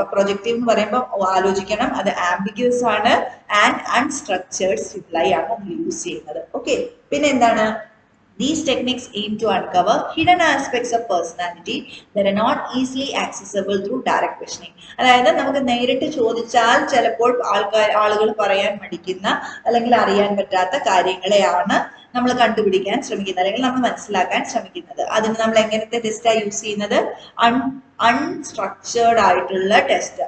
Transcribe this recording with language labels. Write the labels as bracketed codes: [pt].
[ml] അപ്പൊ പ്രൊജക്റ്റീവ് എന്ന് പറയുമ്പോൾ ആലോചിക്കണം, അത് ആംബിഗ്യൂസ് ആണ് ആൻഡ് അൺസ്ട്രക്ചേർഡ് സ്റ്റിമുലൈ ആണ് നമ്മൾ യൂസ് ചെയ്യുന്നത്. ഓക്കെ, പിന്നെ എന്താണ്? [en] These techniques aim to uncover hidden aspects of personality that are not easily accessible through direct questioning. [ml] അതായത് നമുക്ക് നേരിട്ട് ചോദിച്ചാൽ ചിലപ്പോൾ ആളുകൾ പറയാൻ മടിക്കുന്ന അല്ലെങ്കിൽ അറിയാൻ പറ്റാത്ത കാര്യങ്ങളെയാണ് നമ്മൾ കണ്ടുപിടിക്കാൻ ശ്രമിക്കുന്നത് അല്ലെങ്കിൽ നമ്മൾ മനസ്സിലാക്കാൻ ശ്രമിക്കുന്നത്. അതിന് നമ്മൾ എങ്ങനത്തെ ടെസ്റ്റാണ് യൂസ് ചെയ്യുന്നത്? അൺസ്ട്രക്ചേർഡ് ആയിട്ടുള്ള ടെസ്റ്റ്.